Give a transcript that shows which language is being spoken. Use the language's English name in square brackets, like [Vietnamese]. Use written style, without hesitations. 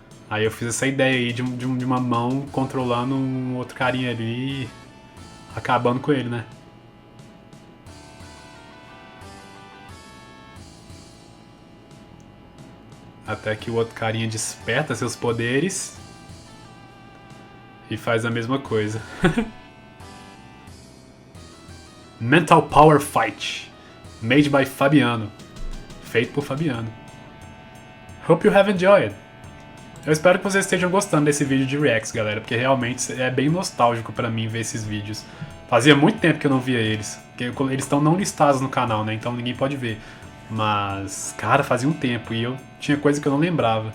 [Portuguese] Aí eu fiz essa ideia aí de uma mão controlando um outro carinha ali, acabando com ele, né? Até que o outro carinha desperta seus poderes e faz a mesma coisa. [English] Mental Power Fight, made by Fabiano. [Portuguese] Feito por Fabiano. [English] Hope you have enjoyed. [Portuguese] Eu espero que vocês estejam gostando desse vídeo de reacts, galera, porque realmente é bem nostálgico pra mim ver esses vídeos. Fazia muito tempo que eu não via eles, porque eles estão não listados no canal, né, então ninguém pode ver. Mas, cara, fazia um tempo e eu tinha coisa que eu não lembrava.